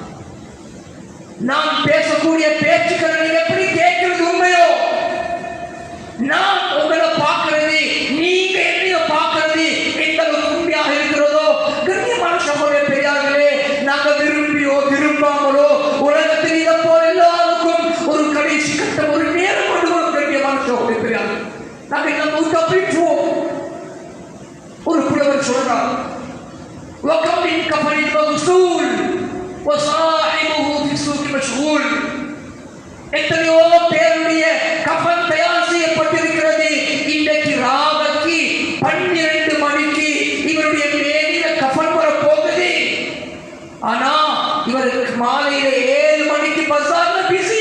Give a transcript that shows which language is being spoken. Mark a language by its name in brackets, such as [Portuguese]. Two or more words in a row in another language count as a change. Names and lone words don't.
[Tamil] நான் பேசக்கூடிய பேச்சுக்களை நீங்க எப்படி கேட்கிறது உண்மையோ, நான் உங்களை பார்க்கிறது, நீங்க என்னைய பார்க்கிறது எந்த உண்மையாக இருக்கிறதோ, கண்ணியமான சகோதர பெரியார்களே, நாங்கள் விரும்பியோ விரும்பாமலோ உலகத்தில் இதை போல எல்லாருக்கும் ஒரு கடைசி கட்டம், ஒரு நேரம் கொண்டு வரும். கண்ணியமான சகோதர பெரியார்கள், நாங்கள் இந்த மூத்த பிடிச்சுவோம். ஒரு புலவர் சொல்றார், [Arabic] وَكَمْ مِنْ كَفَرٍ مَغْسُولٍ وَصَاحِبُهُ فِي السُّوقِ مَشْغُولٍ. [Tamil] எத்தனையோ பேருடைய கஃன் தயார் செய்யப்பட்டிருக்கிறது. இன்றைக்கு ராவுக்கு 12 மணிக்கு இவருடைய மேலில கஃன் வர போகுது. ஆனா இவருக்கு மாலையில 7 மணிக்கு பஸார்ல பிஸி.